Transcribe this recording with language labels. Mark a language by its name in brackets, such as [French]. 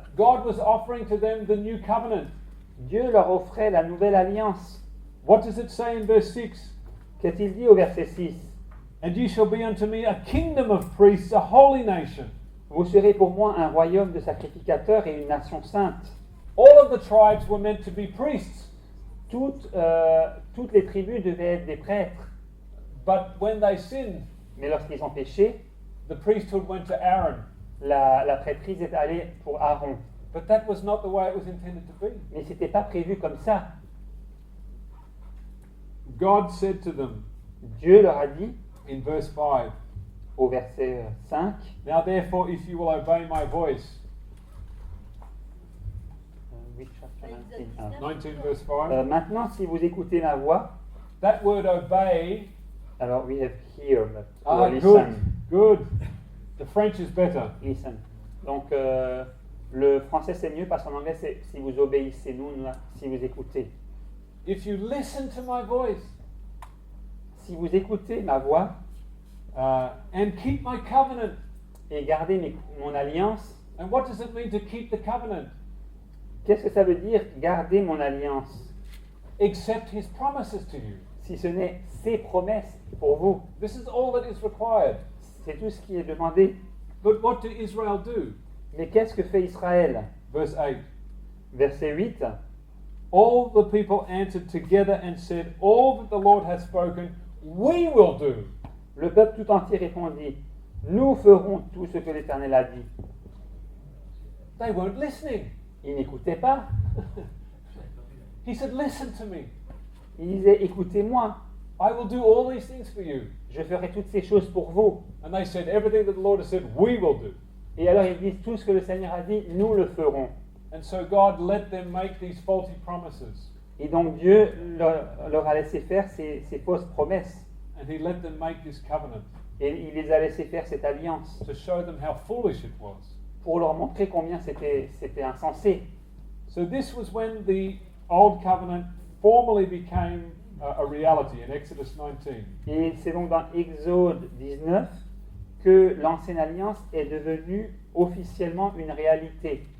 [English] God was offering to them the new covenant. [French] Dieu leur offrait la nouvelle alliance. [English] What does it say in verse 6? [French] Qu'est-il dit au verset 6? [English] And ye shall be unto me a kingdom of priests, a holy nation. [French] Vous serez pour moi un royaume de sacrificateurs et une nation sainte. [English] All of the tribes were meant to be priests. [French] Toutes les tribus devaient être des prêtres. [English] But when they sinned, [French] Mais lorsqu'ils ont péché, [English] the priesthood went to Aaron. [French] la prêtrise est allée pour Aaron. [English] But that was not the way it was intended to be. [French] Mais ce n'était pas prévu comme ça. [English] God said to them [French] Dieu leur a dit, [English] in verse 5, [French] au verset 5, [English] Now therefore, if you will obey my voice, [French] oui, chapitre 19. [English] 19 verse 5, [French] Maintenant, si vous écoutez ma voix, [English] that word obey, alors we have hear, but ah, listen. good. The French is better. Listen. [French] Donc, le français c'est mieux parce qu'en anglais c'est si vous obéissez, nous, si vous écoutez. [English] If you listen to my voice [French] Si vous écoutez ma voix [English] and keep my covenant. [French] et gardez mon alliance, [English] And what does it mean to keep the covenant? [French] qu'est-ce que ça veut dire garder mon alliance? [English] Accept his promises to you. [French] Si ce n'est ses promesses pour vous, [English] This is all that is required. [French] c'est tout ce qui est demandé. [English] But what did Israel do? [French] Mais qu'est-ce que fait Israël? [English] Verse 8. [French] Verset 8. [English] All the people answered together and said, All that the Lord has spoken, we will do. [French] Le peuple tout entier répondit, nous ferons tout ce que l'Éternel a dit. [English] They weren't listening. [French] Ils n'écoutaient pas. [English] He said, Listen to me. [French] Ils disaient, écoutez-moi, [English] I will do all these things for you. [French] je ferai toutes ces choses pour vous. [English] And they said, Everything that the Lord has said, we will do. [French] Et alors ils disent, tout ce que le Seigneur a dit, nous le ferons. [English] And so God let them make these faulty promises. [French] Et donc Dieu leur a laissé faire ces fausses promesses. [English] And He let them make this covenant [French] Et il les a laissé faire cette alliance [English] to show them how foolish it was. [French] pour leur montrer combien c'était insensé. [English] So this was when the Old Covenant formally became a reality in Exodus 19. [French] Et c'est donc dans Exode 19 que l'ancienne alliance est devenue officiellement une réalité.